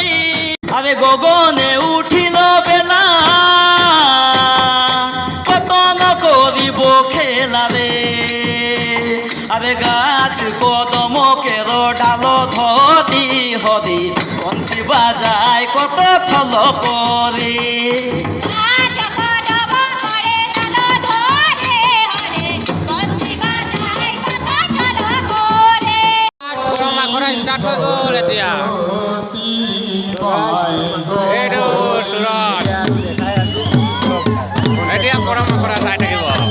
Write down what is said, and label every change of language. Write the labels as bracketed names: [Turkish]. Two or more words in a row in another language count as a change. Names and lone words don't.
[Bangla] আরে গগনে উঠিল বেলা কতন করিব খেলা রে, আরে গাছ কদম কের ডাল ধরি হরি বংশী বাজায় কত ছল করে। [Assamese] স্টার্ট হৈ গ'ল এতিয়া। এইটো সুৰত এতিয়া পৰমা কৰা চাই থাকিব।